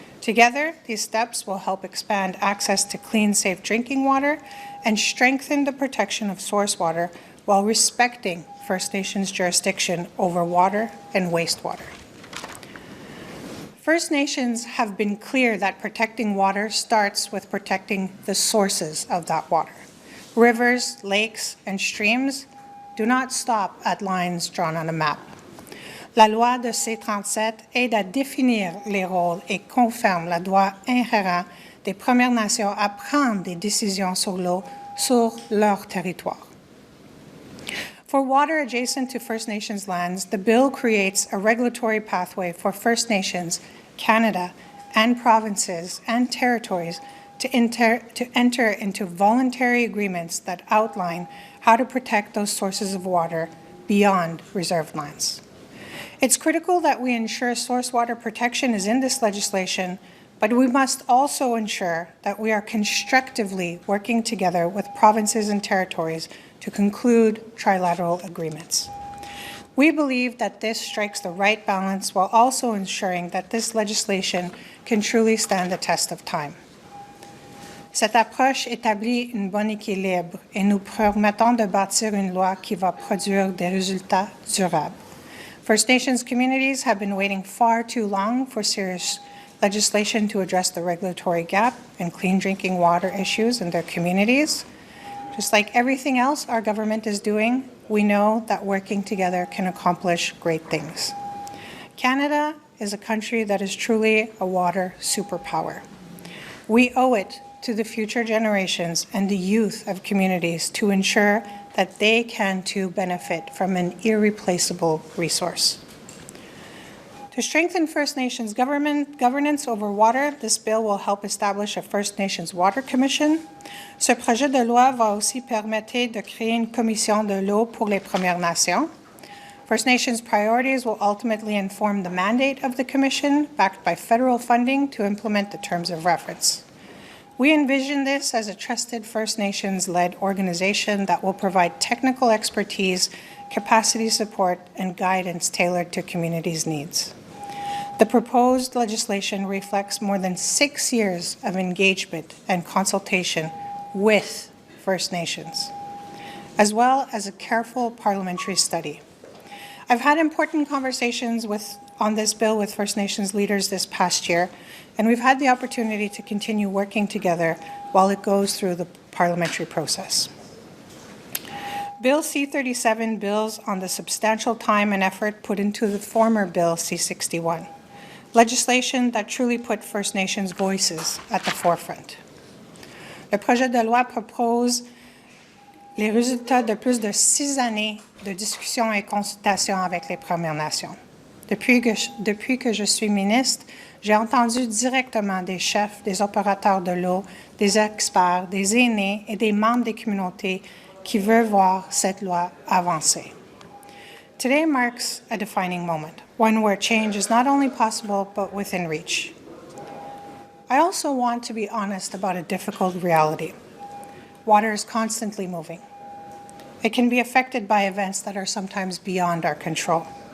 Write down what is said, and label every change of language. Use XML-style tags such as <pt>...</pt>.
<en>Together, these steps will help expand access to clean, safe drinking water and strengthen the protection of source water while respecting First Nations jurisdiction over water and wastewater. First Nations have been clear that protecting water starts with protecting the sources of that water. Rivers, lakes, and streams do not stop at lines drawn on a map.</en> <fr>La loi de C-37 aide à définir les rôles et confirme le droit inhérent des Premières Nations à prendre des décisions sur l'eau sur leur territoire.</fr> <en>For water adjacent to First Nations lands, the bill creates a regulatory pathway for First Nations, Canada, and provinces and territories to enter into voluntary agreements that outline how to protect those sources of water beyond reserved lands. It's critical that we ensure source water protection is in this legislation, but we must also ensure that we are constructively working together with provinces and territories to conclude trilateral agreements. We believe that this strikes the right balance while also ensuring that this legislation can truly stand the test of time.</en> <fr>Cette approche établit un bon équilibre et nous permettons de bâtir une loi qui va produire des résultats durables.</fr> <en>First Nations communities have been waiting far too long for serious legislation to address the regulatory gap and clean drinking water issues in their communities. Just like everything else our government is doing, we know that working together can accomplish great things. Canada is a country that is truly a water superpower. We owe it to the future generations and the youth of communities to ensure that they can too benefit from an irreplaceable resource. To strengthen First Nations governance over water, this bill will help establish a First Nations Water Commission.</en> <fr>Ce projet de loi va aussi permettre de créer une commission de l'eau pour les Premières Nations.</fr> <en>First Nations priorities will ultimately inform the mandate of the commission, backed by federal funding to implement the terms of reference. We envision this as a trusted First Nations-led organization that will provide technical expertise, capacity support, and guidance tailored to communities' needs. The proposed legislation reflects more than 6 years of engagement and consultation with First Nations, as well as a careful parliamentary study. I've had important conversations on this bill with First Nations leaders this past year, and we've had the opportunity to continue working together while it goes through the parliamentary process. Bill C-37 builds on the substantial time and effort put into the former Bill C-61, legislation that truly put First Nations voices at the forefront.</en> <fr>Le projet de loi propose les résultats de plus de 6 années de discussions et consultations avec les Premières Nations. Depuis que je suis ministre, j'ai entendu directement des chefs, des opérateurs de l'eau, des experts, des aînés et des membres des communautés qui veut voir cette loi avancer.</fr> <en>Today marks a defining moment, one where change is not only possible but within reach. I also want to be honest about a difficult reality. Water is constantly moving. It can be affected by events that are sometimes beyond our control.</en>